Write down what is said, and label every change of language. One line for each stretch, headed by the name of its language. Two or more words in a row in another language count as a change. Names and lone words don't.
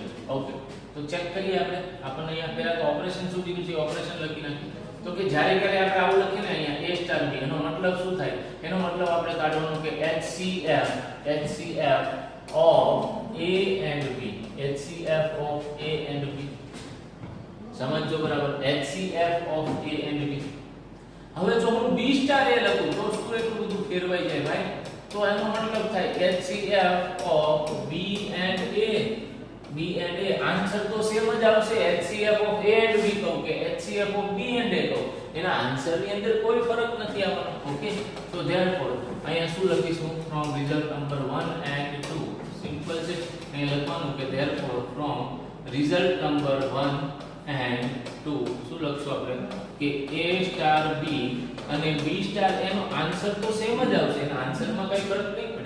Gujarati: Okay, તો ચેક કરીએ આપણે. આપણને અહીંયા પહેલા તો ઓપરેશન શું કીધું છે? ઓપરેશન લખી નાખી. તો કે જ્યારે ક્યારે આપણે આવું લખીને અહીંયા a સ્ટાર b, એનો મતલબ શું થાય? એનો મતલબ આપણે કાઢવાનું કે
English: HCF of a and b. HCF of a and b
Gujarati: સમજો બરાબર?
English: HCF of a and b.
Gujarati: હવે જો હું b સ્ટાર a લખું તો શું એટલું બધું ફેરવાઈ જાય ભાઈ? તો એનો મતલબ થાય
English: HCF of b and a.
Gujarati: આન્સર તો સેમ જ આવશે.
English: HCF of a and b
Gujarati: કહું કે
English: HCF of b and a
Gujarati: કહું, એના આન્સર ની અંદર કોઈ ફરક નથી આવવાનો. ઓકે, તો ધેરફોર અહીંયા શું લખીશું?
English: from result number 1 and 2.
Gujarati: સિમ્પલ છે. અહીં લખવાનું કે ધેરફોર
English: from result number 1 and 2
Gujarati: શું લખશું આપણે? કે a સ્ટાર b અને b સ્ટાર એનો આન્સર તો સેમ જ આવશે, એના આન્સરમાં કઈ ફરક નહીં પડે.